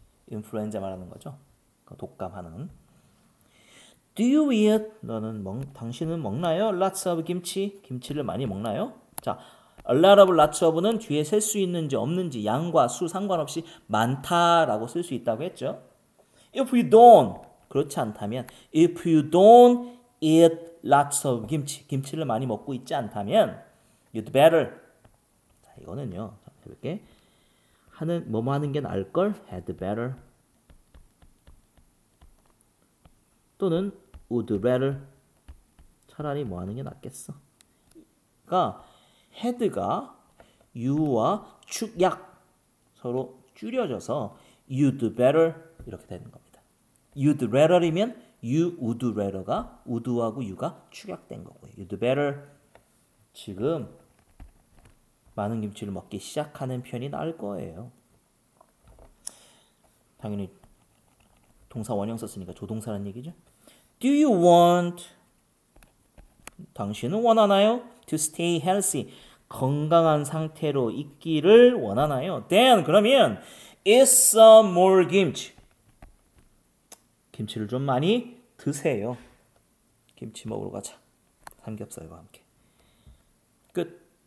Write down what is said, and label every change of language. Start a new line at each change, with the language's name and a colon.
Korean: 인플루엔자 말하는 거죠. 독감하는.
English: Do you eat?
Korean: 당신은 먹나요?
English: Lots of 김치.
Korean: 김치를 많이 먹나요? 자,
English: a lot of, lots of는
Korean: 뒤에 셀 수 있는지 없는지 양과 수 상관없이 많다라고 쓸 수 있다고 했죠.
English: If you don't,
Korean: 그렇지 않다면
English: if you don't eat lots of 김치,
Korean: 김치를 많이 먹고 있지 않다면
English: you'd better.
Korean: 자, 이거는요. 이렇게 뭐뭐 하는 게 나을 걸 had better 또는 would rather 차라리 뭐 하는 게 낫겠어. 그러니까 had가 you와 축약 서로 줄여져서 you'd better 이렇게 되는 겁니다. you'd rather이면 you would rather가 would하고 you가 축약된 거고요.
English: you'd better
Korean: 지금 많은 김치를 먹기 시작하는 편이 나을 거예요. 당연히 동사 원형 썼으니까 조동사라는 얘기죠.
English: Do you want?
Korean: 당신은 원하나요?
English: To stay healthy.
Korean: 건강한 상태로 있기를 원하나요?
English: Then
Korean: 그러면
English: eat some more 김치.
Korean: 김치를 좀 많이 드세요. 김치 먹으러 가자. 삼겹살과 함께. 끝.